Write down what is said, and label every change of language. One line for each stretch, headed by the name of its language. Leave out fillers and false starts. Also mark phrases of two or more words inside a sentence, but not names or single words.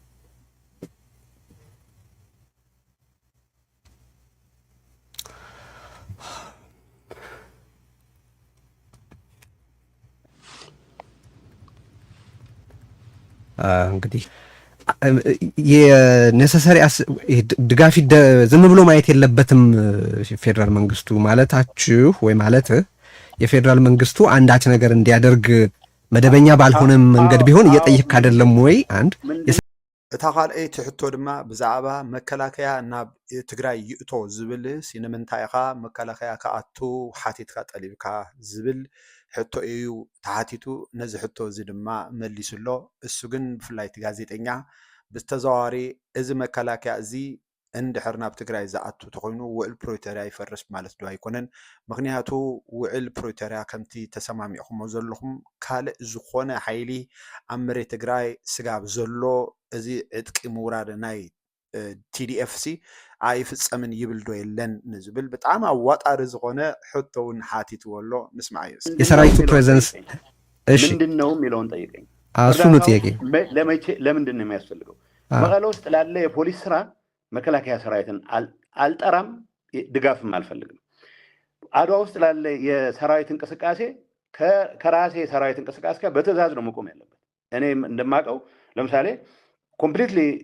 Amharic: እንግዲህ የኔሰሰሪ ድጋፍ ዝም ብሎ ማየት የለበትም ፌደራል መንግስቱ ማለታችሁ ወይ ማለት የፌደራል መንግስቱ አንዳች ነገር እንዲያደርግ መደበኛ ባልሆነ መንገድ ቢሆን እየጠየቅ አይደለም ወይ አንድ
Tigrinya: እታ ካልአይ ትሕቶ ድማ ብዛዕባ መከላከያ ናብ ትግራይ ይእቶ ዝብል ሲንምንታይ ኢኻ መከላከያ ከኣቱ ሓቲትካ ጠሊብካ ዝብል ሕቶ እዩ ተሓቲቱ ነዚ ሕቶ እዚ ድማ መሊሱሎ እሱ ግን ብፍላይ እቲ ጋዜጠኛ ብተዘዋዋሪ እዚ መከላከያ እዚ እንድሕር ናብ ትግራይ ዝኣቱ ተኮይኑ ውዕል ፕሪቶሪያ ይፈርስ ማለት ዶ ኣይኮነን ምክንያቱ ውዕል ፕሪቶሪያ ከምቲ ተሰማሚዕኹሞ ዘለኹም ካልእ ዝኾነ ሓይሊ ኣብ መሬት ትግራይ ስጋብ ዘሎ እዚ ዕጥቂ ምውራድ ናይ TDF ሲ ኣይፍፀምን ይብል ዶ የለን ንዝብል በጣም አዋጣሪ ዝኾነ ሕቶ እውን ሓቲትዎ ኣሎ ንስማዕ እዩ
Amharic: የሰራዊቱ ፕሬዘንስ እሺ ምንድነው የሚለውን ጠይቀኝ እሱ ነው ጥያቄ ለምንድን ነው የሚያስፈልገው መቀለ ውስጥ ላለ የፖሊስ ስራ መከላከያ ሰራዊትን አልጠራም ድጋፍም አልፈልግም አድዋ ውስጥ ላለ የሰራዊት እንቅስቃሴ ከራሴ ሰራዊት እንቅስቃሴ ጋር በትዕዛዝ ነው መቆም ያለበት እኔ እንደማቀው ለምሳሌ ኮምፕሊትሊ